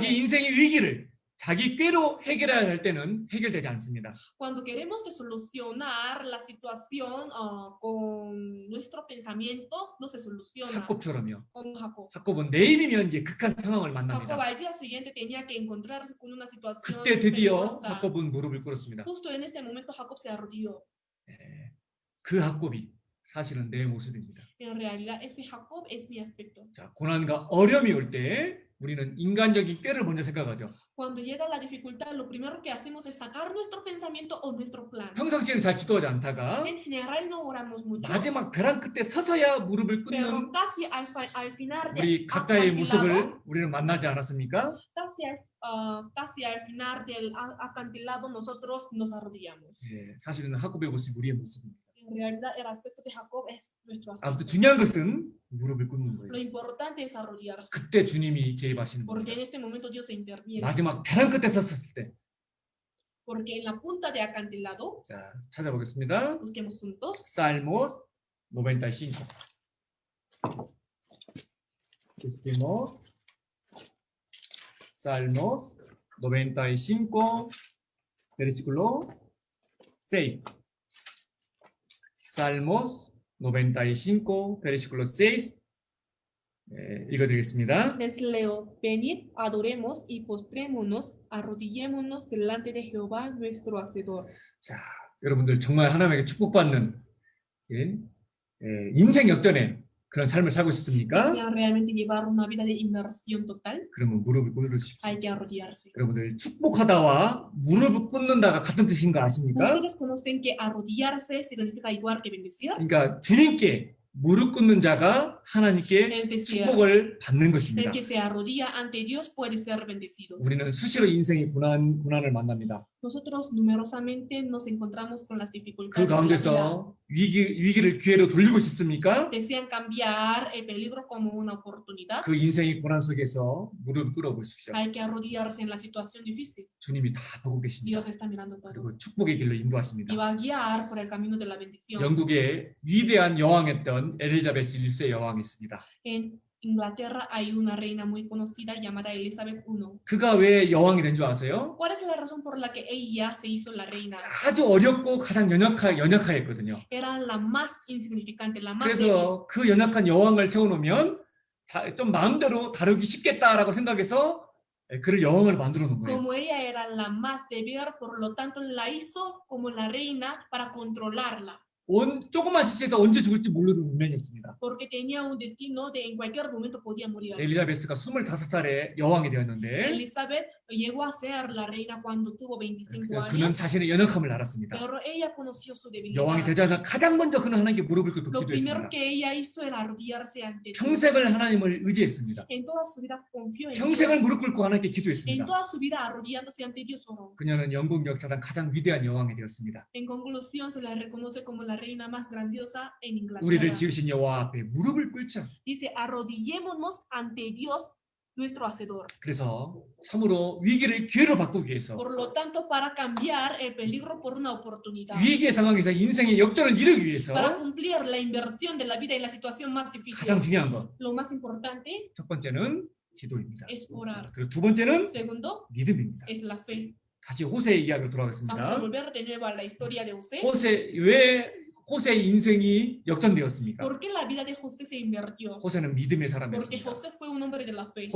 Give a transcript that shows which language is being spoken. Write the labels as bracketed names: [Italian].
[Korean] 자기 인생의 위기를 자기 꾀로 해결해야 할 때는 해결되지 않습니다. [Spanish] Cuando queremos de solucionar la situación con nuestro pensamiento, no se soluciona. [Korean] 학곱처럼요. [Spanish] Como Jacob. [Korean] 학곱은 내일이면 이제 극한 상황을 [Spanish] Jacob [Korean] 만납니다. [Spanish] al día siguiente tenía que encontrarse con una situación [Korean] 그때 드디어 [Spanish] peligrosa. [Korean] 학곱은 무릎을 꿇었습니다. [Spanish] Justo en este momento Jacob se arrodilló. [Korean] 그 학곱이 사실은 내 모습입니다. [Spanish] En realidad ese Jacob es mi aspecto. [Korean] 자, 고난과 어려움이 올 때 우리는 인간적인 꾀를 먼저 생각하죠. [Spanish] Cuando llega la dificultad, lo primero que hacemos es sacar nuestro pensamiento o nuestro plan. [Korean] 평상시에는 잘 기도하지 않다가 [Spanish] En general no oramos mucho. [Korean] 마지막 벼랑 끝에 서서야 무릎을 [Spanish] Pero [Korean] 꿇는 [Spanish] casi al final [Korean] 우리 각자의 모습을 우리는 만나지 않았습니까? [Spanish] casi al final del acantilado nosotros nos arrodillamos. [Korean] 사실은 학곱의 모습이 우리의 모습입니다. [Spanish] En realidad el aspecto de Jacob es nuestro [Korean] 아무튼 [Spanish] aspecto. [Korean] 중요한 것은 무릎을 꿇는 [Spanish] Lo [Korean] 거예요. [Spanish] importante es arrodillarse. [Korean] 그때 주님이 개입하시는 [Spanish] Porque en [Korean] 겁니다. [Spanish] este momento Dios se interviene. [Korean] 마지막 벼랑 끝에 섰을 때, [Spanish] Porque en la punta de acantilado, [Korean] 자, 찾아보겠습니다. [Spanish] busquemos juntos, Salmos 95. Busquemos Salmos 95, versículo 6. Salmos 95, versículo 6. [Korean] 읽어드리겠습니다. [Spanish] les leo, venid, adoremos y postrémonos, arrodillémonos delante de Jehová nuestro Hacedor. [Korean] 자, 여러분들 정말 하나님에게 축복받는 예, 인생 역전의 그런 삶을 살고 싶습니까? [Spanish] ¿Desean realmente llevar una vida de inmersión total? [Korean] 그러면 무릎을 꿇으십시오. [Spanish] Hay que arrodillarse. [Korean] 여러분들 축복하다와 무릎을 꿇는다가 같은 뜻인 거 아십니까? [Spanish] ¿Ustedes conocen que arrodillarse significa igual que bendecir? [Korean] 그러니까 주님께 무릎 꿇는 자가 하나님께 [Spanish] Es decir, [Korean] 축복을 받는 [Spanish] el [Korean] 것입니다. [Spanish] que se arrodilla ante Dios puede ser bendecido. [Korean] 우리는 수시로 인생의 고난을 만납니다. [Spanish] Nosotros numerosamente nos encontramos con las [Korean] 그 [Spanish] dificultades de la vida. [Korean] 가운데서 위기를 기회로 돌리고 싶습니까? [Spanish] ¿Desean cambiar el peligro como una oportunidad? [Korean] 그 인생의 고난 속에서 무릎 꿇어 보십시오. [Spanish] Hay que arrodillarse en la situación difícil. [Korean] 주님이 다 보고 계십니다. [Spanish] Dios está mirando todo [Korean] 그리고 축복의 길로 [Spanish] y [Korean] 인도하십니다. [Spanish] va a guiar por el camino de la bendición. [Korean] 영국의 위대한 여왕이었던 엘리자베스 1세 여왕이 있습니다. [Spanish] En Inglaterra hay una reina muy conocida llamada Elizabeth I. [Korean] 그가 왜 여왕이 된 줄 아세요? [Spanish] ¿Cuál es la razón por la que ella se hizo la reina? [Korean] 아주 어렵고 가장 연약하였거든요. [Spanish] Era la más insignificante, la más débil. [Korean] 그래서 그 연약한 여왕을 세워놓으면 좀 마음대로 다루기 쉽겠다라고 생각해서 그를 여왕을 만들어 놓은 거예요. [Spanish] Como ella era la más débil, por lo tanto la hizo como la reina para controlarla. [Korean] 조금만 실수해도 언제 죽을지 모르는 운명이었습니다. [Spanish] Porque tenía un destino de en cualquier momento podía morir. [Korean] 엘리자베스가 25살에 여왕이 되었는데 [Spanish] Elizabeth llegó a ser la reina cuando tuvo 25 [Korean] 그는 [Spanish] años, [Korean] 자신의 연약함을 알았습니다. [Spanish] pero ella conoció su [Korean] 여왕이 [Spanish] debilidad. [Korean] 되자마자 가장 먼저 그는 하나님께 무릎을 꿇고 [Spanish] Lo primero que ella hizo era arrodillarse ante Dios. [Korean] 평생을 하나님을 의지했습니다. [Spanish] En toda su vida confió en [Korean] 평생을 [Spanish] Dios. [Korean] 무릎 꿇고 하나님께 [Spanish] En [Korean] 기도했습니다. [Spanish] toda su vida arrodillándose ante Dios oró. [Korean] 그녀는 영국 역사상 가장 위대한 여왕이 되었습니다. [Spanish] En conclusión, se la reconoce como la reina más grandiosa en [Korean] 우리를 [Spanish] Inglaterra. [Korean] 지으신 여호와 앞에 무릎을 꿇자. [Spanish] Dice, arrodillémonos ante Dios, nuestro hacedor. [Korean] 그래서 참으로 위기를 기회로 바꾸기 위해서 [Spanish] Por lo tanto, para cambiar el peligro por una oportunidad. [Korean] 위기의 상황에서 인생의 역전을 이루기 위해서 [Spanish] Para cumplir la inversión de la vida en la situación más difícil. [Korean] 가장 중요한 것, [Spanish] Lo más importante [Korean] 첫 번째는 기도입니다. [Spanish] es orar. [Korean] 그리고 두 번째는 [Spanish] Segundo, [Korean] 믿음입니다. [Spanish] es la fe. [Korean] 다시 호세의 이야기로 [Spanish] Vamos a [Korean] 돌아가겠습니다. [Spanish] volver de nuevo a la historia de José. [Korean] 왜 호세의 인생이 역전되었습니까? [Spanish] ¿Por qué la vida de José se invirtió? [Korean] 호세는 믿음의 [Spanish] Porque [Korean] 사람이었습니다. [Spanish] José fue un hombre de la fe.